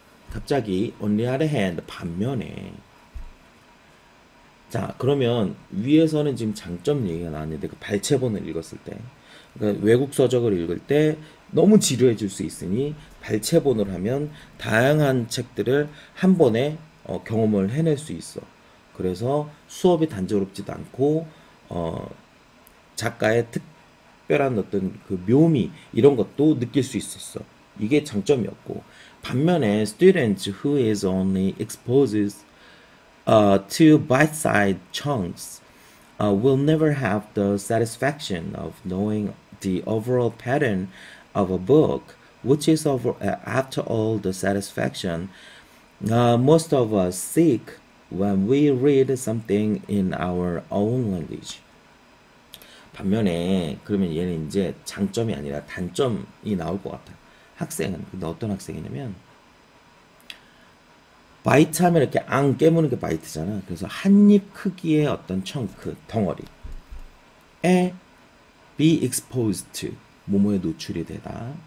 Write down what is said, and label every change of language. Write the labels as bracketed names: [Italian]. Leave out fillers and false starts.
[Korean] 갑자기 [English] on the other hand [Korean] 반면에 자 그러면 위에서는 지금 장점 얘기가 나왔는데 그 발췌본을 읽었을 때 그러니까 외국 서적을 읽을 때 너무 지루해질 수 있으니 발췌본을 하면 다양한 책들을 한 번에 경험을 해낼 수 있어. 그래서 수업이 단조롭지도 않고 작가의 특별한 어떤 그 묘미 이런 것도 느낄 수 있었어. 이게 장점이었고 반면에 [English] students who is only exposed to bite-sized chunks will never have the satisfaction of knowing the overall pattern of a book, which is after all the satisfaction most of us seek when we read something in our own language. [Korean] 반면에 그러면 얘는 이제 장점이 아니라 단점이 나올 것 같아. 학생은 근데 어떤 학생이냐면 바이트 하면 이렇게 앙 깨무는 게 바이트잖아. 그래서 한 입 크기의 어떤 청크 덩어리에 [English] be exposed to [Korean] 뭐뭐에 노출이 되다.